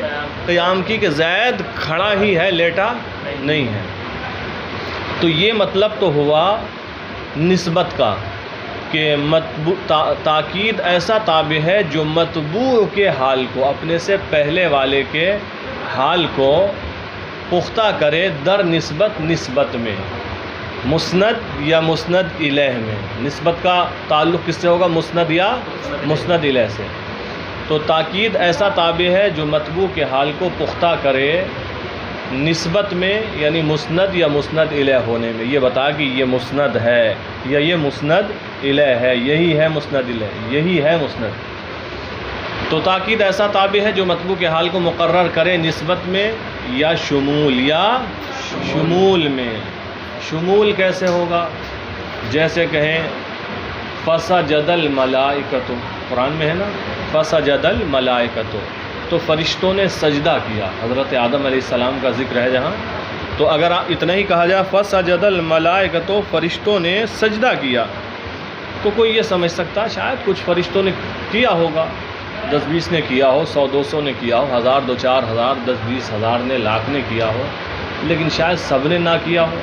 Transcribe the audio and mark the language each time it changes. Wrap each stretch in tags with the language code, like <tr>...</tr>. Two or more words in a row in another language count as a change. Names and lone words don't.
<ur>قیام کی، کہ زید کھڑا ہی ہے، لیٹا نہیں ہے. تو یہ مطلب تو ہوا نسبت کا کہ تاکید ایسا تابع ہے جو مطبوع کے حال کو، اپنے سے پہلے والے کے حال کو پختہ کرے در نسبت، نسبت میں، مسند یا مسند الیہ میں. نسبت کا تعلق کس سے ہوگا؟ مسند یا مسند الیہ سے. تو تاکید ایسا تابع ہے جو مطبوع کے حال کو پختہ کرے نسبت میں، یعنی مسند یا مسند الیہ ہونے میں. یہ بتا کہ یہ مسند ہے یا یہ مسند الیہ ہے، یہی ہے مسند الیہ، یہی ہے مسند. تو تاکید ایسا تابع ہے جو مطبوع کے حال کو مقرر کرے نسبت میں یا شمول، یا شمول میں. شمول کیسے ہوگا؟ جیسے کہیں</ur> <ar>فسجد الملائکۃ،</ar> <ur>قرآن میں ہے نا</ur> <ar>فسجد الملائکۃ،</ar> <ur>تو فرشتوں نے سجدہ کیا. حضرت آدم علیہ السلام کا ذکر ہے جہاں، تو اگر اتنا ہی کہا جائے</ur> <ar>فسجد الملائکۃ،</ar> <ur>فرشتوں نے سجدہ کیا، تو کوئی یہ سمجھ سکتا ہے شاید کچھ فرشتوں نے کیا ہوگا، 10-20 نے کیا ہو، 100-200 نے کیا ہو، 1000-2-4000 10-20 ہزار نے، لاکھ نے کیا ہو، لیکن شاید سب نے نہ کیا ہو.</ur>